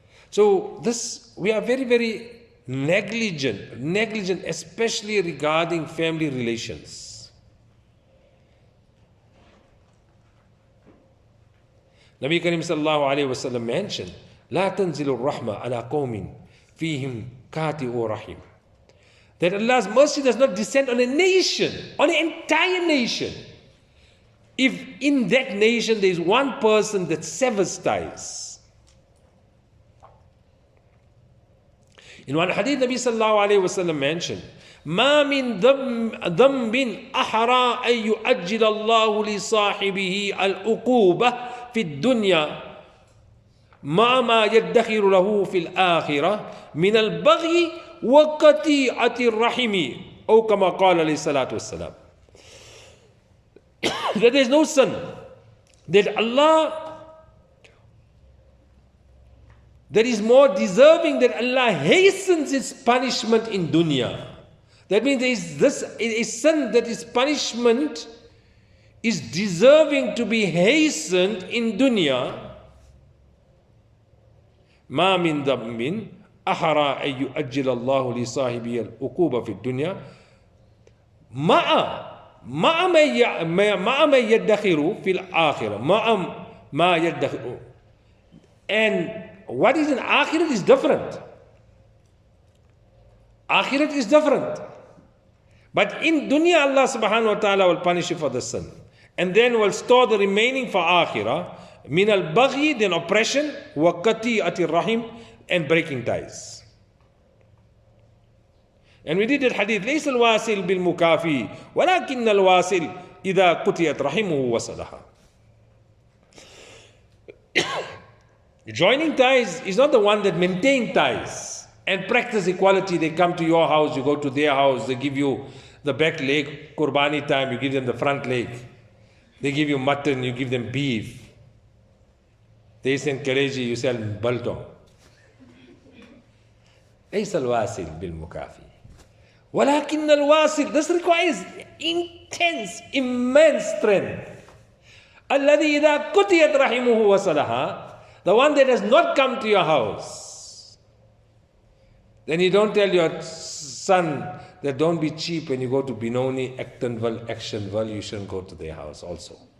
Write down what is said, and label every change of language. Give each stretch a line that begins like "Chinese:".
English: So this, we are very, very negligent, especially regarding family relations.
Arabic: Nabi Karim sallallahu alayhi wa sallam mentioned, لا تنزل الرحمة على قوم فيهم كاتئ رحم.
English: That Allah's mercy does not descend on a nation, on an entire nation, if in that nation there is one person that severs ties. In one hadith, Nabi sallallahu alayhi wa sallam mentioned,
Arabic: ما من ذنب أحرى أن يؤجل الله لصاحبه العقوبة في الدنيا ما يدخر له في الآخرة من البغي وقطيعة الرحم أو كما قال عليه الصلاة والسلام.
English: That there is no sin that Allah, that is more deserving that Allah hastens its punishment in dunya. That means there is this a sin that is punishment is deserving to be hastened in dunya.
Arabic: ما من ذنب أحرى أن يؤجل الله لصاحبه العقوبة في الدنيا مع ما يدخر في الآخرة ما يدخر.
English: And what is in Akhirat is different. Akhirat is different. But in dunya, Allah subhanahu wa ta'ala will punish you for the sin. And then will store the remaining for Akhirah.
Arabic: Min al-baghi,
English: then oppression,
Arabic: wa qati'ati rahim,
English: and breaking ties. And we did that hadith,
Arabic: ليس الواصل بالمكافي ولكن الواصل إذا قطعت رحمه وصلها.
English: Joining ties is not the one that maintain ties and practice equality. They come to your house, you go to their house, they give you the back leg, Qurbani time, you give them the front leg. They give you mutton, you give them beef. They send kaleji, you sell biltong.
Arabic: ليس الواصل بالمكافي ولكن الواصل.
English: This requires intense, immense strength.
Arabic: الذي إذا قطعت رحمه وصلها,
English: the one that has not come to your house Then you don't tell your son that don't be cheap when you go to Benoni, Actonville, Actionville, you shouldn't go to their house also.